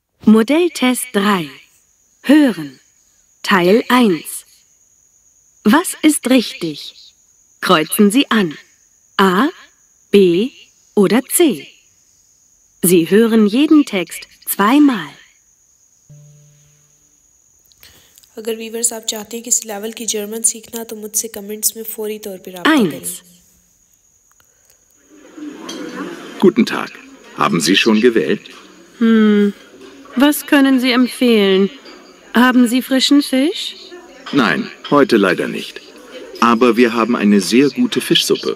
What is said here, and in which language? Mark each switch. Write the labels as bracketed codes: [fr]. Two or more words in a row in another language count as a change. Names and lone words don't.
[de] Modelltest 3. Hören. Teil 1. Was ist richtig? Kreuzen Sie an. A, B oder C. Sie hören jeden Text zweimal. [ur] اگر ویورز آپ چاہتے ہیں کسی لیول کی جرمن سیکھنا تو مجھ سے کمنٹس میں فوری طور پر رابطہ کریں. [de] 1. Guten Tag. Haben Sie schon gewählt? Was können Sie empfehlen? Haben Sie frischen Fisch? Nein, heute leider nicht. Aber wir haben eine sehr gute Fischsuppe.